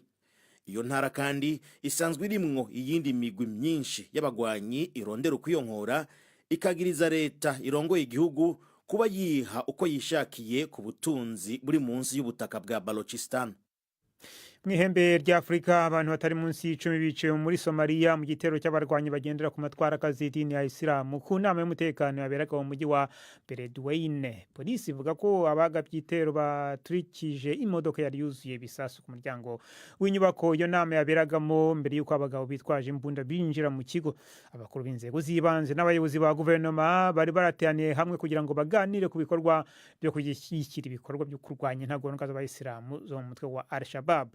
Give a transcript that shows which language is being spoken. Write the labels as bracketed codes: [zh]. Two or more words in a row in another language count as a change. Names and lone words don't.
[rn] Iyo ntara kandi isanzwe irimwo iyindi migwi myinshi y'abagwanyi irondera ukwiyonkora ikagiriza leta irongoye igihugu kuba yiha uko yishakiye ku butunzi buri munsi y'ubutaka bwa Balochistan. [rw] Mwihembe rya Afrika abantu batari munsi y'10 bice muri Somalia mu gitero cy'abarwanyi bagendera ku matwara kazidini ya Islam ku nama y'umutekano yaberaga mu mujyi wa Beledweyne. Polisi ivuga ko abagabye igitero baturikije imodoka yari yuzuye bisasu ku muryango w'inyubako iyo nama yaberagamo mbere y'uko abagabo bitwaje imbunda binjira mu kigo. Abakuru b'inzego z'ibanze n'abayobozi ba guverinoma bari barateraniye hamwe kugira ngo baganire ku bikorwa byo kugishyikira ibikorwa byo kurwanya intagondwa z'abayisilamu zo mu mutwe wa Al-Shabaab.